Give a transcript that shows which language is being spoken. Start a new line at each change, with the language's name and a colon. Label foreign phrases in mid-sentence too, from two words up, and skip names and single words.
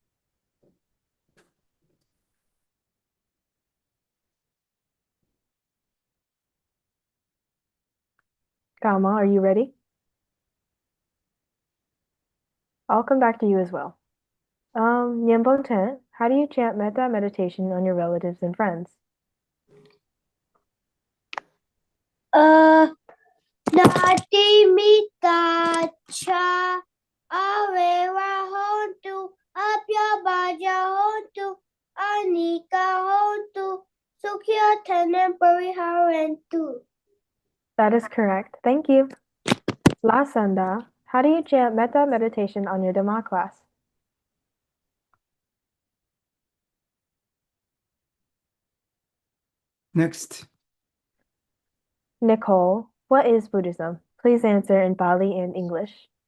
English: Kama, are you ready? I'll come back to you as well. Nyambonten, how do you chant metta meditation on your relatives and friends?
Pali: Nati mita cha avera hontu apyabaja hontu anika hontu sukhyatanam pariharantu.
English: That is correct. Thank you. Lasanda, how do you chant metta meditation on your Dhamma class? Next. Nicole, what is Buddhism? Please answer in Bali and English.